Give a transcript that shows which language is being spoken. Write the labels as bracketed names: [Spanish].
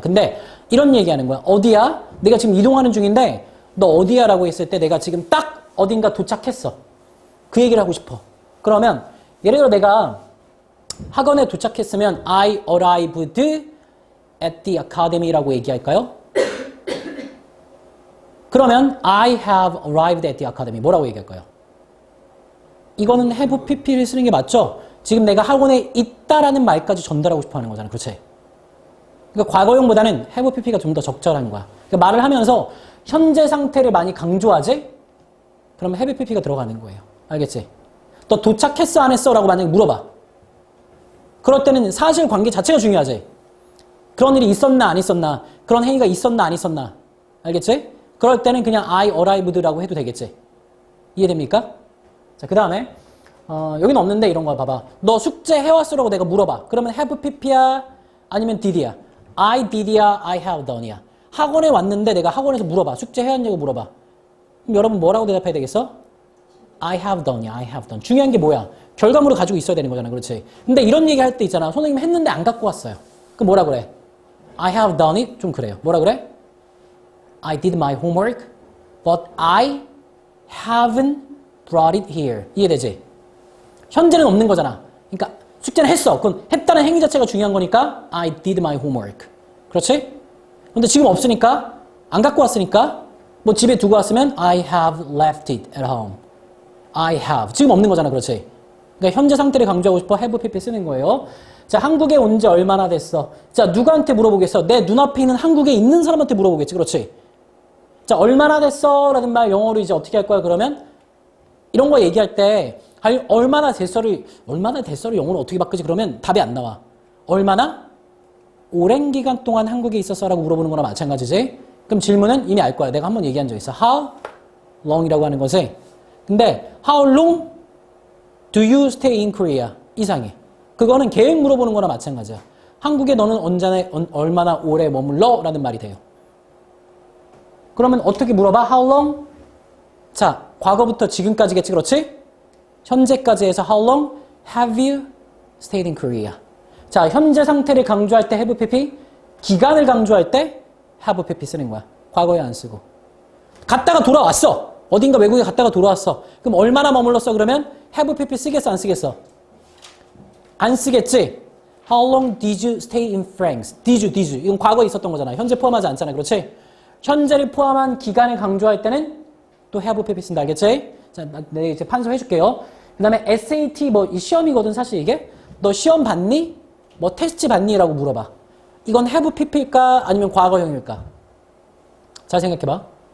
[Korean] 근데 이런 얘기하는 거야. 어디야? 내가 지금 이동하는 중인데 너 어디야? 라고 했을 때 내가 지금 딱 어딘가 도착했어. 그 얘기를 하고 싶어. 그러면 예를 들어 내가 학원에 도착했으면 [English] I arrived at the academy [Korean] 라고 얘기할까요? 그러면 [English] I have arrived at the academy [Korean] 뭐라고 얘기할까요? 이거는 have pp를 쓰는 게 맞죠? 지금 내가 학원에 있다라는 말까지 전달하고 싶어 하는 거잖아. 그렇지? 그러니까 과거형보다는 have pp가 좀 더 적절한 거야. 그러니까 말을 하면서 현재 상태를 많이 강조하지? 그러면 have pp가 들어가는 거예요. 알겠지? 너 도착했어 안 했어? 라고 만약에 물어봐. 그럴 때는 사실관계 자체가 중요하지? 그런 일이 있었나 안 있었나? 그런 행위가 있었나 안 있었나? 알겠지? 그럴 때는 그냥 [English] I arrived [Korean] 라고 해도 되겠지? 이해됩니까? 자, 그 다음에 여기는 없는데 이런 거 봐봐. 너 숙제 해왔어? 라고 내가 물어봐. 그러면 have pp야? 아니면 did야? [English] I did [Korean] 야? [English] I have done이야? [Korean] 학원에 왔는데 내가 학원에서 물어봐. 숙제 해왔냐고 물어봐. 그럼 여러분 뭐라고 대답해야 되겠어? [English] I have done이야. I have done. [Korean] 중요한 게 뭐야? 결과물을 가지고 있어야 되는 거잖아. 그렇지? 근데 이런 얘기 할 때 있잖아. 선생님 했는데 안 갖고 왔어요. 그럼 뭐라 그래? [English] I have done it? [Korean] 좀 그래요. 뭐라 그래? [English] I did my homework, but I haven't brought it here. [Korean] 이해되지? 현재는 없는 거잖아. 그러니까 숙제는 했어. 그건 했다는 행위 자체가 중요한 거니까 [English] I did my homework. [Korean] 그렇지? 근데 지금 없으니까 안 갖고 왔으니까 뭐 집에 두고 왔으면 [English] I have left it at home. I have. [Korean] 지금 없는 거잖아. 그렇지? 그러니까 현재 상태를 강조하고 싶어 have pp 쓰는 거예요. 자, 한국에 온 지 얼마나 됐어? 자, 누구한테 물어보겠어? 내 눈앞에 있는 한국에 있는 사람한테 물어보겠지. 그렇지? 자, 얼마나 됐어? 라는 말 영어로 이제 어떻게 할 거야? 그러면 이런 거 얘기할 때 얼마나 됐어를 영어로 어떻게 바꾸지? 그러면 답이 안 나와. 얼마나? 오랜 기간 동안 한국에 있었어? 라고 물어보는 거나 마찬가지지. 그럼 질문은 이미 알 거야. 내가 한번 얘기한 적 있어. [English] How long [Korean] 이라고 하는 것이. [English] 근데 How long do you stay in Korea? [Korean] 이상해. 그거는 계획 물어보는 거나 마찬가지야. 한국에 너는 얼마나 오래 머물러? 라는 말이 돼요. 그러면 어떻게 물어봐? [English] How long? [Korean] 자, 과거부터 지금까지겠지, 그렇지? 현재까지 해서 [English] how long have you stayed in Korea? [Korean] 자, 현재 상태를 강조할 때 have pp, 기간을 강조할 때 have pp 쓰는 거야. 과거에 안 쓰고. 갔다가 돌아왔어. 어딘가 외국에 갔다가 돌아왔어. 그럼 얼마나 머물렀어? 그러면 have pp 쓰겠어, 안 쓰겠어? 안 쓰겠지? [English] How long did you stay in France? Did you. [Korean] 이건 과거에 있었던 거잖아. 현재 포함하지 않잖아. 그렇지? 현재를 포함한 기간을 강조할 때는 또 have pp 쓴다. 알겠지? 자, 내가 이제 판서해 줄게요. 그 다음에 SAT 이 시험이거든 사실 이게. 너 시험 봤니? 테스트 봤니? 라고 물어봐. 이건 have pp일까? 아니면 과거형일까? 잘 생각해봐.